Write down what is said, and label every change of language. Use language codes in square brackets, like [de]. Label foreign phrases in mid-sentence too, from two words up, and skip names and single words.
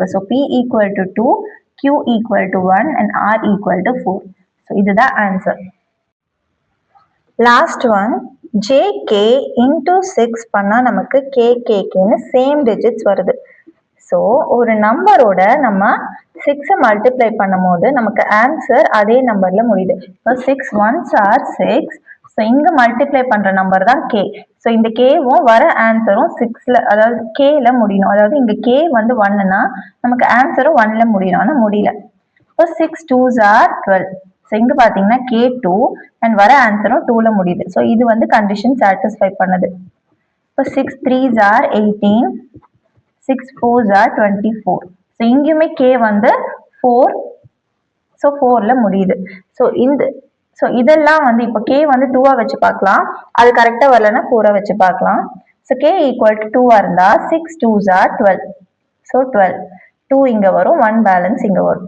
[en] ஸோ P equal to 2, Q equal to 1 and R equal to 4. [ta] ஸோ இதுதான் ஆன்சர். [en] last one, [ta] JK into 6 பண்ணா நமக்கு KKKன்னு [en] same digits [ta] வருது. ஸோ ஒரு நம்பரோட நம்ம 6 மல்டிப்ளை பண்ணும் போது நமக்கு ஆன்சர் அதே நம்பர்ல முடியுது. இப்போ 6 [en] 1s are [ta] 6. ஸோ இங்க மல்டிப்ளை பண்ற நம்பர் தான் K. ஸோ இந்த Kவும் வர ஆன்சரும் 6ல, அதாவது Kல முடியணும். அதாவது இங்க K வந்து 1ன்னா நமக்கு ஆன்சரும் 1ல முடியணும், ஆனா முடியல. [en] இப்போ 6 2s are 12. [ta] ஸோ இங்க பாத்தீங்கன்னா K2 அண்ட் வர ஆன்சரும் 2ல முடியுது. ஸோ இது வந்து [en] condition satisfy [ta] பண்ணுது. [en] இப்போ 6 3s are 18, 6 4s are 24. [ta] ஸோ இங்கேயுமே K வந்து 4, ஸோ 4ல முடியுது. ஸோ இதெல்லாம் வந்து இப்போ K வந்து 2ஆ வச்சு பார்க்கலாம், அது கரெக்டா வரலன்னா 4ஆ வச்சு பார்க்கலாம். ஸோ K [en] equal to [ta] 2ஆ இருந்தா 6 [en] 2s are [ta] 12. ஸோ 12 2 இங்க வரும், 1 பேலன்ஸ் இங்க வரும்.